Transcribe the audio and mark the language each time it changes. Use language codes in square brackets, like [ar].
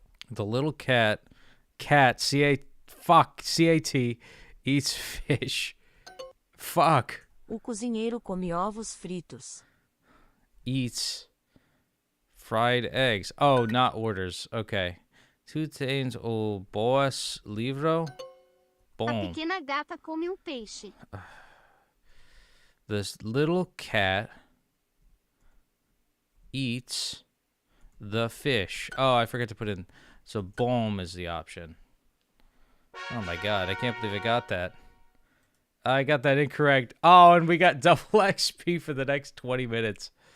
[en] The little cat, C-A-T, eats fish. Fuck. [pt] O cozinheiro come ovos fritos. [en] Eats fried eggs. Oh, not orders. Okay. [pt] Tu tens o boas livro? A Bom. pequena gata come peixe. [en] This little cat eats the fish. Oh, I forgot to put in. So bom is the option. Oh my God, I can't believe I got that. I got that incorrect. Oh, and we got double XP for the next 20 minutes.